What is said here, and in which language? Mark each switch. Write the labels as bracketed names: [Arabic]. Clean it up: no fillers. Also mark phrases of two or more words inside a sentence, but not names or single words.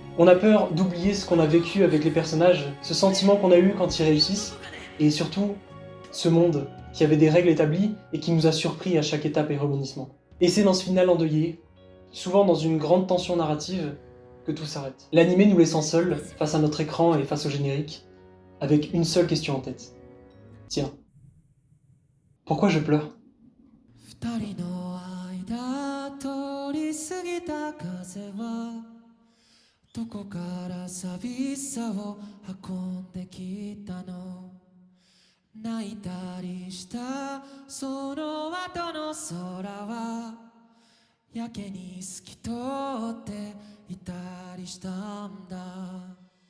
[French] On a peur d'oublier ce qu'on a vécu avec les personnages, ce sentiment qu'on a eu quand ils réussissent, et surtout, ce monde qui avait des règles établies et qui nous a surpris à chaque étape et rebondissement. Et c'est dans ce final endeuillé, souvent dans une grande tension narrative, que tout s'arrête. L'animé nous laissant seuls, face à notre écran et face au générique, avec une seule question en tête. Tiens, pourquoi je pleure? [Japanese] 二人の間通り過ぎた風はどこから寂しさを運んできたの泣いたりしたその後の空はやけに透き通っていたりしたんだ